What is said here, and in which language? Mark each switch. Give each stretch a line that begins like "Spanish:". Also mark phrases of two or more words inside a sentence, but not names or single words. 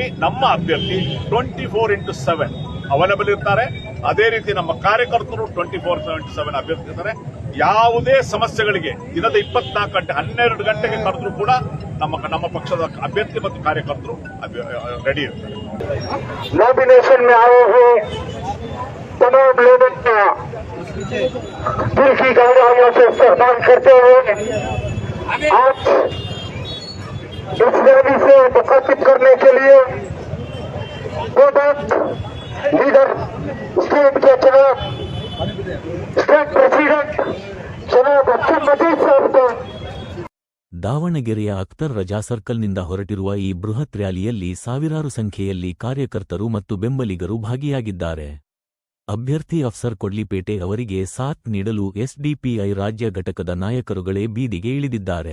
Kannada: ನಮ್ಮ ಅಭ್ಯರ್ಥಿ 24x7 ಅವೈಲಬಲ್ ಇರ್ತಾರೆ. ಅದೇ ರೀತಿ ನಮ್ಮ ಕಾರ್ಯಕರ್ತರು 24/7 ಅಭ್ಯರ್ಥಿ ಇರ್ತಾರೆ. ಯಾವುದೇ ಸಮಸ್ಯೆಗಳಿಗೆ ದಿನದ 24 ಗಂಟೆ 12 ಗಂಟೆಗೆ ಕರೆದ್ರೂ ಕೂಡ ನಮ್ಮ ಪಕ್ಷದ ಅಭ್ಯರ್ಥಿ ಮತ್ತು ಕಾರ್ಯಕರ್ತರು ರೆಡಿ ಇರ್ತಾರೆ.
Hindi: नॉमिनेशन में आए हुए तमाम लोगों का दिल की गहराइयों से सम्मान करते हुए आज इस रैली से मुखातिब करने के लिए
English: product leader state
Hindi: के जनाब
English: state president
Hindi: जनाब अब्दुल मजीद साहब को
Kannada: ದಾವಣಗೆರೆಯ ಅಖ್ತರ್ ರಜಾ ಸರ್ಕಲ್ನಿಂದ ಹೊರಟಿರುವ ಈ ಬೃಹತ್ ರ್ಯಾಲಿಯಲ್ಲಿ ಸಾವಿರಾರು ಸಂಖ್ಯೆಯಲ್ಲಿ ಕಾರ್ಯಕರ್ತರು ಮತ್ತು ಬೆಂಬಲಿಗರು ಭಾಗಿಯಾಗಿದ್ದಾರೆ. ಅಭ್ಯರ್ಥಿ ಅಫ್ಸರ್ ಕೊಡ್ಲಿಪೇಟೆ ಅವರಿಗೆ ಸಾಥ್ ನೀಡಲು ಎಸ್ಡಿಪಿಐ ರಾಜ್ಯ ಘಟಕದ ನಾಯಕರುಗಳೇ ಬೀದಿಗೆ ಇಳಿದಿದ್ದಾರೆ.